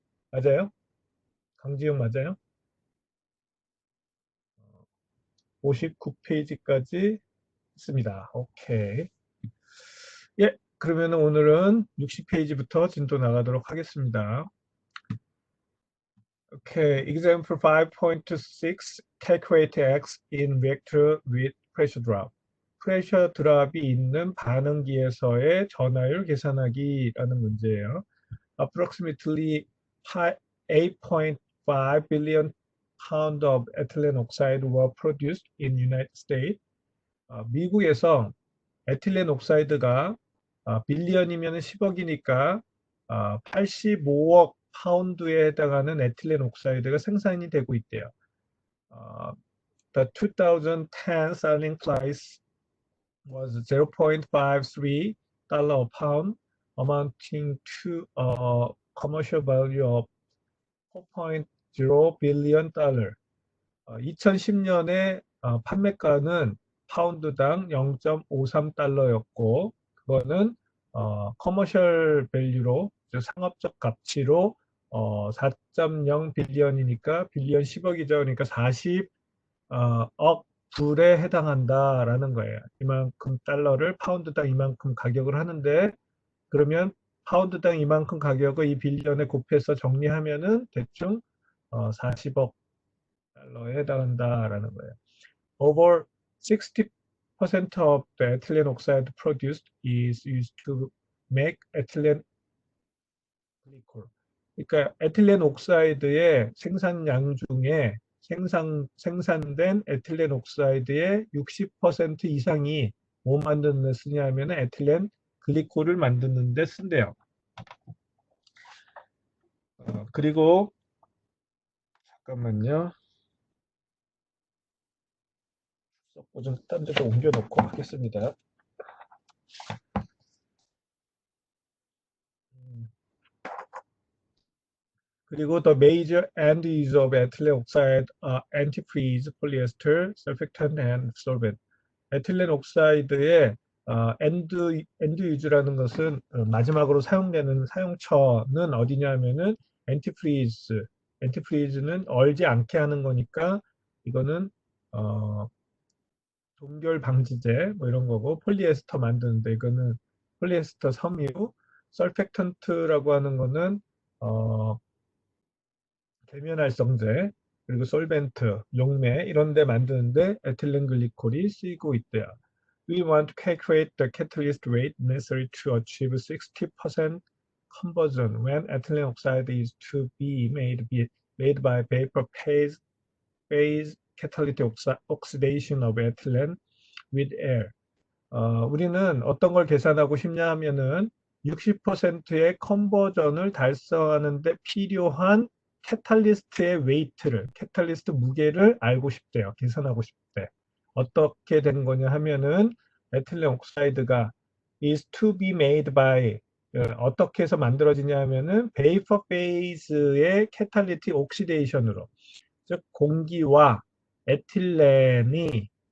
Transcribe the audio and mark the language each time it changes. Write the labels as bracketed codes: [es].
[ko] 맞아요? 강지용 맞아요? 59페이지까지 했습니다. 오케이. 예, 그러면 오늘은 60페이지부터 진도 나가도록 하겠습니다. [en] Okay, example 5.6 calculate X in vector with pressure drop. [ko] 프레셔 드랍이 있는 반응기에서의 전하율 계산하기라는 문제예요. [en] Approximately 8.5 billion pound of ethylene oxide were produced in United States. [ko] 미국에서 에틸렌 옥사이드가 빌리언이면 10억이니까 85억 파운드에 해당하는 에틸렌 옥사이드가 생산이 되고 있대요. [en] The 2010 selling price was 0.53 달러 a pound, amounting to a commercial value of 4.0 billion 달러. [ko] 2010년에 판매가는 파운드당 0.53달러였고 그거는 커머셜 밸류로 상업적 가치로 4.0 빌리언이니까 빌리언 10억이죠. 그러니까 40억 불에 해당한다라는 거예요. 이만큼 달러를 파운드당 이만큼 가격을 하는데 그러면 파운드당 이만큼 가격을 이 빌리언에 곱해서 정리하면은 대충 40억 달러에 해당한다라는 거예요. [en] Over 60% of the ethylene oxide produced is used to make ethylene glycol. [ko] 그러니까 에틸렌 옥사이드의 생산량 중에 생산된 에틸렌 옥사이드의 60% 이상이 뭐 만드는 데 쓰냐면 에틸렌 글리콜을 만드는 데 쓴대요. 그리고 잠깐만요. 좀 딴 데로 옮겨놓고 하겠습니다. 그리고 [en] the major end use of ethylene oxide are antifreeze, polyester, surfactant, and solvent. [ko] 에틸렌 옥사이드의 엔드 유즈라는 것은 마지막으로 사용되는 사용처는 어디냐면은 엔티프리즈. 엔티프리즈는 얼지 않게 하는 거니까 이거는 어, 동결 방지제 뭐 이런 거고 폴리에스터 만드는데 이거는 폴리에스터 섬유. 설펙턴트라고 하는 거는 어, 계면활성제 그리고 솔벤트, 용매 이런 데 만드는데 에틸렌 글리콜이 쓰이고 있대요. [en] We want to calculate the catalyst rate necessary to achieve 60% conversion when ethylene oxide is to be made by vapor phase catalytic oxidation of ethylene with air. [ko] 우리는 어떤 걸 계산하고 싶냐 하면은 60%의 컨버전을 달성하는 데 필요한 캐탈리스트의 웨이트를, 캐탈리스트 무게를 알고 싶대요. 계산하고 싶대. 어떻게 된 거냐 하면은 에틸렌 옥사이드가 [en] is to be made by [ko] 어떻게 해서 만들어지냐 하면은 베이퍼 페이즈의 캐탈리틱 옥시데이션으로 즉 공기와 에틸렌이